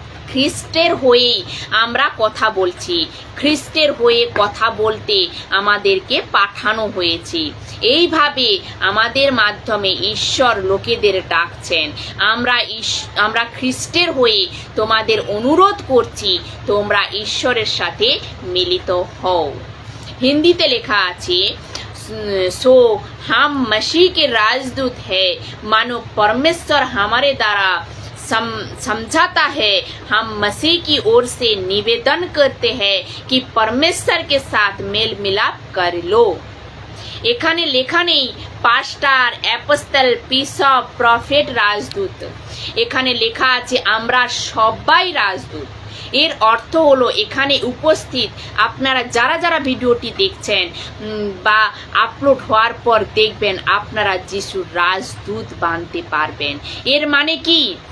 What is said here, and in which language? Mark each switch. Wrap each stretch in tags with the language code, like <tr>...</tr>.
<bn>খ্রিস্টের হয়ে আমরা কথা বলছি, খ্রিস্টের হয়ে কথা বলতে আমাদেরকে পাঠানো হয়েছে। এইভাবে আমাদের মাধ্যমে ঈশ্বর লোকেদের ডাকছেন। আমরা খ্রিস্টের হয়ে তোমাদের অনুরোধ করছি, তোমরা ঈশ্বরের সাথে মিলিত হও। হিন্দিতে লেখা আছে,</bn> <hi>सो हम मसीह के राजदूत है, मानो परमेश्वर हमारे द्वारा समझाता है। हम मसीह की ओर से निवेदन करते हैं कि परमेश्वर के साथ मेल मिलाप कर लो।</hi> <bn>এখানে লেখা নেই পাস্টার, অ্যাপোস্টল, বিশপ, প্রফেট, রাজদূত। এখানে লেখা আছে আমরা সবাই রাজদূত। এর অর্থ হলো এখানে উপস্থিত আপনারা যারা ভিডিওটি দেখছেন বা আপলোড হওয়ার পর দেখবেন, আপনারা যিশুর রাজদূত বানতে পারবেন। এর মানে কি?</bn>